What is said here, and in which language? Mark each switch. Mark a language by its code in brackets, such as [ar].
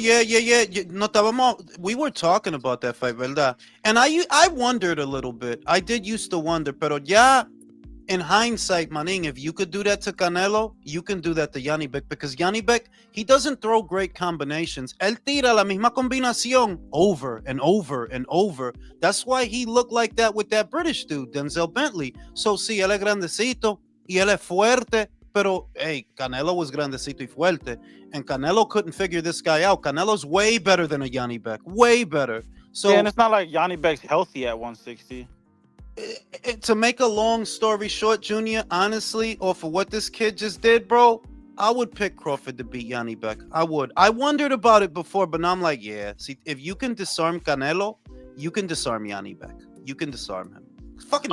[en] yeah. No, we were talking about that fight, ¿verdad? And I wondered a little bit. I did used to wonder, [es] pero ya [en] in hindsight, maning, if you could do that to Canelo, you can do that to Janibek because Janibek, he doesn't throw great combinations. [es] Él tira la misma combinación [en] over and over and over. That's why he looked like that with that British dude, Denzel Bentley. [es] So sí, él es grandecito y él es fuerte, pero hey, [en] Canelo was [es] grandecito y fuerte, [en] and Canelo couldn't figure this guy out. Canelo's way better than a Janibek, way better. So Yeah, and it's not like Yanni Beck's healthy at 160. To make a long story short, Junior, honestly, or for what this kid just did, bro, I would pick Crawford to beat Yanni Beck. I would. I wondered about it before, but now I'm like, yeah. See, if you can disarm Canelo, you can disarm Yanni Beck. You can disarm him. Fucking